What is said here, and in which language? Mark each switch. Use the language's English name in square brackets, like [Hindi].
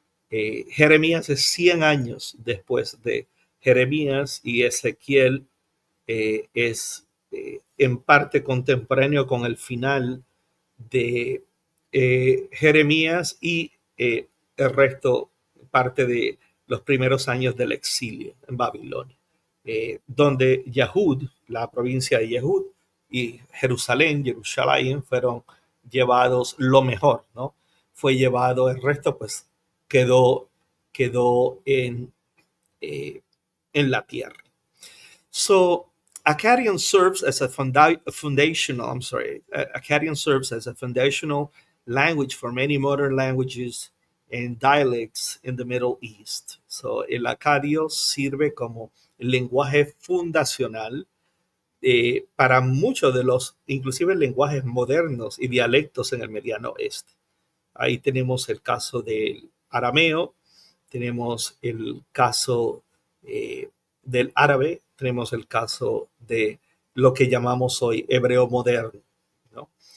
[Spanish] Jeremías es 100 años después de Jeremías, y Ezequiel es en parte contemporáneo con el final de Jeremías, y el resto parte de los primeros años del exilio en Babilonia, donde Yahud, la provincia de Yahud, y Jerusalén fueron llevados lo mejor, ¿no? Fue llevado, el resto pues quedó en la tierra. [English] So, Akkadian serves as a foundational language for many modern languages and dialects in the Middle East. [Spanish] So, el acadio sirve como el lenguaje fundacional para muchos de los, inclusive lenguajes modernos y dialectos en el Mediano Oeste. Ahí tenemos el caso del arameo, tenemos el caso del árabe, tenemos el caso de lo que llamamos hoy hebreo moderno, ¿no?